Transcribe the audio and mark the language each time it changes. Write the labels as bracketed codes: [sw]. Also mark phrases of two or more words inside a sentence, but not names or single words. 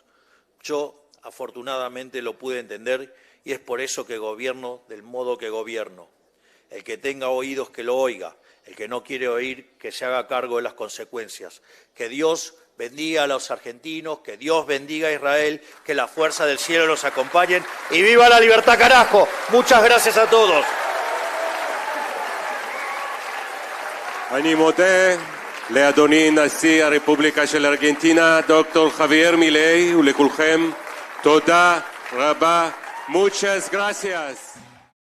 [es] Yo, afortunadamente, lo pude entender y es por eso que gobierno del modo que gobierno. El que tenga oídos que lo oiga, el que no quiere oír que se haga cargo de las consecuencias. Que Dios bendiga a los argentinos, que Dios bendiga a Israel, que la fuerza del cielo los acompañen y ¡viva la libertad, carajo! Muchas gracias a todos. [he] אני מודה לאדוני נשיא הרפובליקה של ארגנטינה, דוקטור חבייר מילי, ולכולכם תודה רבה. [es] Muchas gracias.